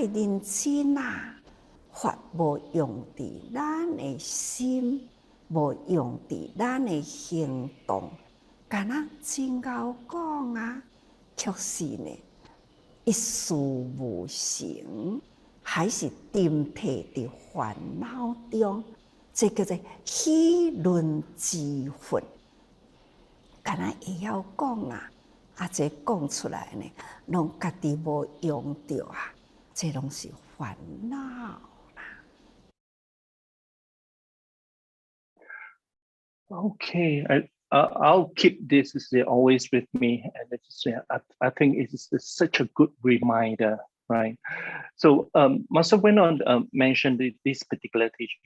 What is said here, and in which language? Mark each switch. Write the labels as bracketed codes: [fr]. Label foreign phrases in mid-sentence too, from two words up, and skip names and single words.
[nan] 认真啊，法无用伫咱的心，无用伫咱的行动，干那真够讲啊，却是呢一事无成，还是沉溺伫烦恼中，这叫做议论之佛。干那会晓讲啊，这讲出来呢，拢家己无用着啊，这拢是烦恼啦。 [en] Okay, I'll keep this always with me, and I think it is such a good reminder, right? So Master went on mentioned this particular teaching.